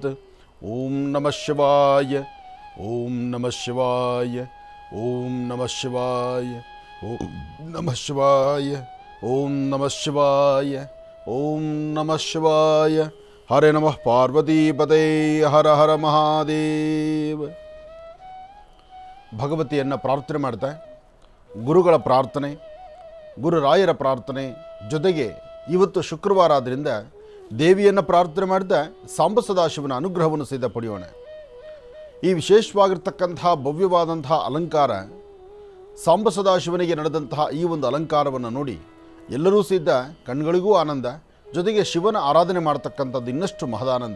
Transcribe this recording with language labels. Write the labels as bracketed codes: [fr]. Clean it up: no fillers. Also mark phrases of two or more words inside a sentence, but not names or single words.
[sa] ओम नमः शिवाय ओम नमः शिवाय ओम नमः शिवाय ओम नमः शिवाय ओम नमः शिवाय ओम नमः शिवाय। हरे नमः पार्वतीपते हर हर महादेव। [kn] ಭಗವತಿಯನ್ನು ಪ್ರಾರ್ಥನೆ ಮಾಡ್ತಾ ಗುರುಗಳ ಪ್ರಾರ್ಥನೆ ಗುರುರಾಯರ ಪ್ರಾರ್ಥನೆ ಜೊತೆಗೆ ಇವತ್ತು ಶುಕ್ರವಾರ ಆದ್ದರಿಂದ ದೇವಿಯನ್ನು ಪ್ರಾರ್ಥನೆ ಮಾಡ್ತಾ ಸಾಂಬ ಸದಾಶಿವನ ಅನುಗ್ರಹವನ್ನು ಸಹಿತ ಪಡೆಯೋಣ. ಈ ವಿಶೇಷವಾಗಿರ್ತಕ್ಕಂತಹ ಭವ್ಯವಾದಂತಹ ಅಲಂಕಾರ ಸಾಂಬ ಸದಾಶಿವನಿಗೆ ನಡೆದಂತಹ ಈ ಒಂದು ಅಲಂಕಾರವನ್ನು ನೋಡಿ ಎಲ್ಲರೂ ಸಹಿತ ಕಣ್ಗಳಿಗೂ ಆನಂದ, ಜೊತೆಗೆ ಶಿವನ ಆರಾಧನೆ ಮಾಡ್ತಕ್ಕಂಥದ್ದು ಇನ್ನಷ್ಟು ಮಹದಾನಂದ.